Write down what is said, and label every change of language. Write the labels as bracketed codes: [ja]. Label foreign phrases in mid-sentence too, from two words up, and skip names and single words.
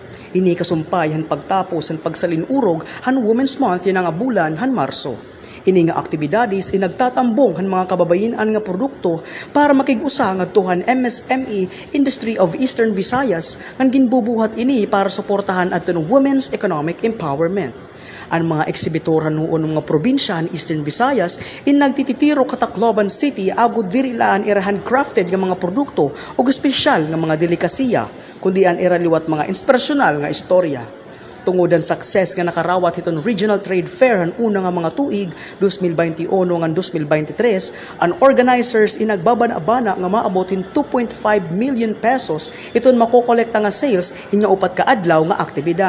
[war] Ini kasumpay han pagtapos han pagsalinurog han Women's Month yan nga bulan han Marso. Ini nga aktibidades nagtatambong han mga kababayinan nga produkto para makig-usa ngadtuhan MSME Industry of Eastern Visayas nga ginbubuhat ini para suportahan adtong [en] women's economic empowerment. [tl] Ang mga eksibitor noon mga probinsya ng [war] Eastern Visayas nagtititiro ka Tacloban City agud diri laan ira handcrafted nga mga produkto o espesyal nga mga delikasiya kundi an ira liwat mga inspirasyonal nga istorya. Tungodan success nga nakarawat hiton Regional Trade Fair han una nga mga tuig 2021 ngan 2023, ang organizers inagbabana-bana nga maabotin 2.5 million pesos iton makokolekta nga sales inya upat ka adlaw nga aktibidad.